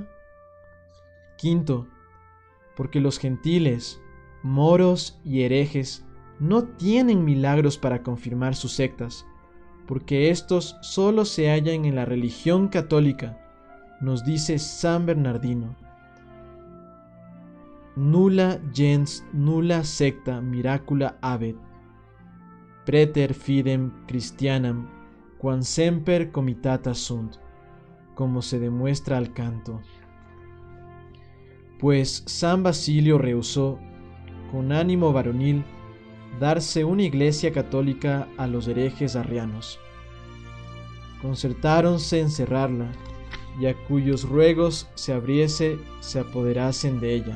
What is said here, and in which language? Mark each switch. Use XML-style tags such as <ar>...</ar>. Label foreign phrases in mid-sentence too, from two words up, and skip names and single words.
<es>Quinto, porque los gentiles, moros y herejes no tienen milagros para confirmar sus sectas, porque estos solo se hallan en la religión católica, nos dice San Bernardino.</es> <la>Nulla gens nulla secta miracula habet, preter fidem Christianam, quam semper comitata sunt,</la> <es>como se demuestra al canto. Pues San Basilio rehusó, con ánimo varonil, darse una iglesia católica a los herejes arrianos. Concertáronse en cerrarla, y a cuyos ruegos se abriese se apoderasen de ella.</es>